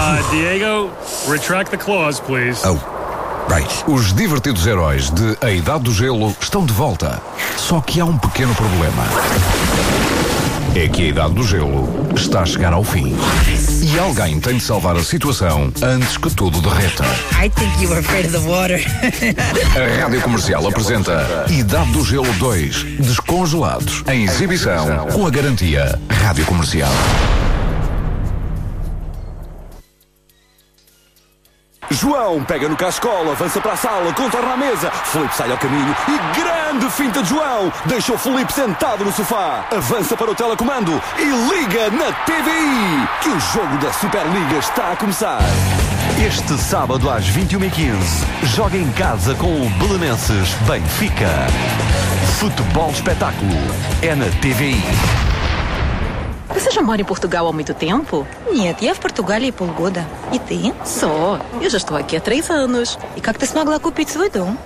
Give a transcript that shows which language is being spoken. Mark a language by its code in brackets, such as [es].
[en] Diego, retract the clause, please. Oh, right. [pt] Os divertidos heróis de A Idade do Gelo estão de volta. Só que há um pequeno problema. É que a Idade do Gelo está a chegar ao fim. E alguém tem de salvar a situação antes que tudo derreta. [en] I think you are afraid of the water. [pt] A Rádio Comercial apresenta Idade do Gelo 2, descongelados, em exibição, com a garantia Rádio Comercial. João pega no cascola, avança para a sala, contorna a mesa. Filipe sai ao caminho e grande finta de João. Deixa o Filipe sentado no sofá. Avança para o telecomando e liga na TVI. Que o jogo da Superliga está a começar. Este sábado às 21h15, joga em casa com o Belenenses Benfica. Futebol espetáculo é na TVI. Você já mora em Portugal há muito tempo? [ru] Нет, я в Португалии полгода. E ты? [pt] Só. Eu já estou aqui há 3 anos. [ru] E как ты смогла купить свой дом?